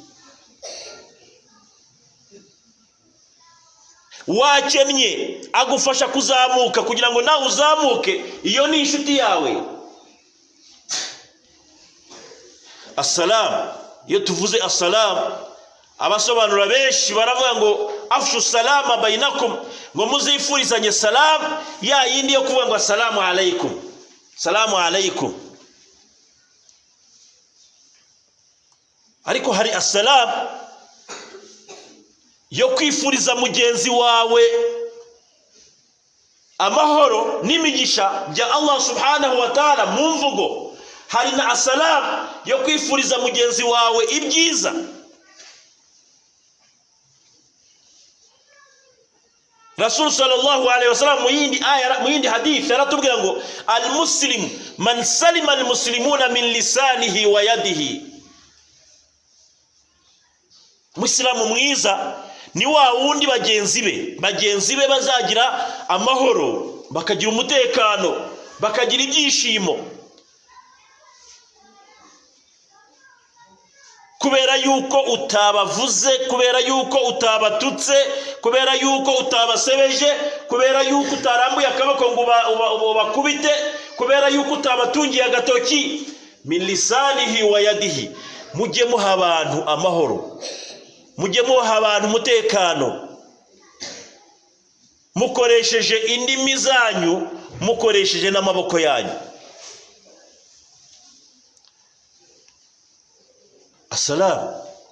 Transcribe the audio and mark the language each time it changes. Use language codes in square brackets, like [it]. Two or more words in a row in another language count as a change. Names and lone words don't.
[rw] Wakennye agufasha kuzamuka kugira ngo nawe uzamuke, iyo ni inshuti yawe. Assalamu, iyo tuvuze assalamu, abasobanura benshi baravuga ngo [ar] أفشوا السلام بينكم, [rw] ngo muzifurizanye salamu, ya yindi yo kuvuga ngo [ar] السلام عليكم، سلام عليكم. [rw] Ariko hari assalamu yo kwifuriza mugenzi wawe amahoro n'imigisha bya [ar] الله سبحانه وتعالى [rw] mu mvugo. Hari na assalamu yo kwifuriza mugenzi wawe ibyiza. Rasul [ar] صلى الله عليه وسلم [rw] mu yindi hadith aratubwira ngo [ar] المسلم من سلم المسلمون من لسانه ويده. [rw] Muslimu mwiza ni wa wundi bagenzi be bazagira amahoro, bakagira umutekano, bakagira ibyishimo, kubera yuko utabavuze, kubera yuko utabatutse, kubera yuko utabasebeje, kubera yuko utarambuye akaboko ngo bakubite, kubera yuko utabatungiye agatoki. [ar] من لسانه ويده. [rw] Mujye muha abantu amahoro, mujye muha abantu umutekano, mukoresheje indimi zanyu, mukoresheje n'amaboko yanyu. Assalamu.